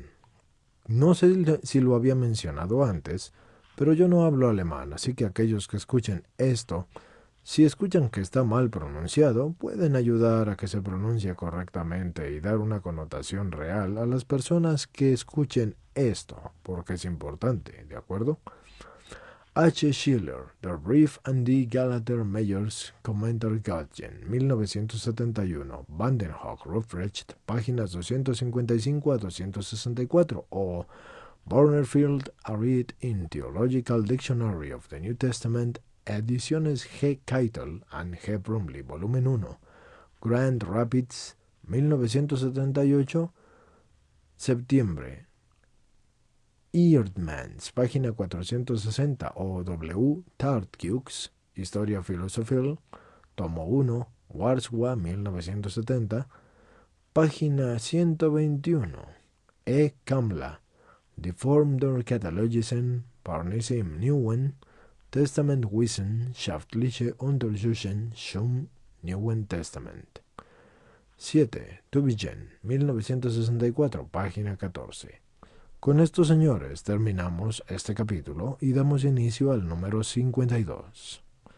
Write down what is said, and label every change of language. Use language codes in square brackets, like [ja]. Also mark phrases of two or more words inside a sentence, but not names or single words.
[es] No sé si lo había mencionado antes, pero yo no hablo alemán, así que aquellos que escuchen esto, si escuchan que está mal pronunciado, pueden ayudar a que se pronuncie correctamente y dar una connotación real a las personas que escuchen esto, porque es importante, ¿de acuerdo? H. Schiller, Der Brief an die Galater Meyers Kommentar Göttingen, 1971, Vandenhoek, Ruprecht, páginas 255 a 264, o Bornerfield, a Read in Theological Dictionary of the New Testament, ediciones G. Keitel and G. Brumley, volumen 1, Grand Rapids, 1978, septiembre. Eerdmans, página 460, o W. Tartkius, Historia Philosophical, tomo 1, Warsaw, 1970, página 121. E. Kamla, Die Form der katalogischen Parnisse im Neuen Testament wissenschaftliche Untersuchungen zum Neuen Testament. 7. Tübingen, 1964, página 14. Con esto, señores, terminamos este capítulo y damos inicio al número 52.